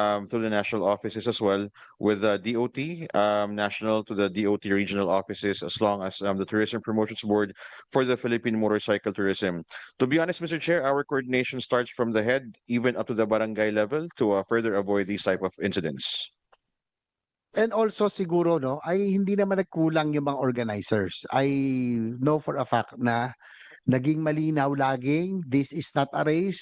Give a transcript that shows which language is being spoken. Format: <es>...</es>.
<en>through the national offices as well, with DOT national to the DOT regional offices, as long as the Tourism Promotions Board for the Philippine motorcycle tourism. To be honest, Mr. Chair, our coordination starts from the head, even up to the barangay level, to further avoid these type of incidents. And also</en> <tl>siguro no, ay hindi naman nagkulang yung mga organizers.</tl> <en>I know for a fact</en> <tl>na naging malinaw laging</tl> <en>this is not a race,</en>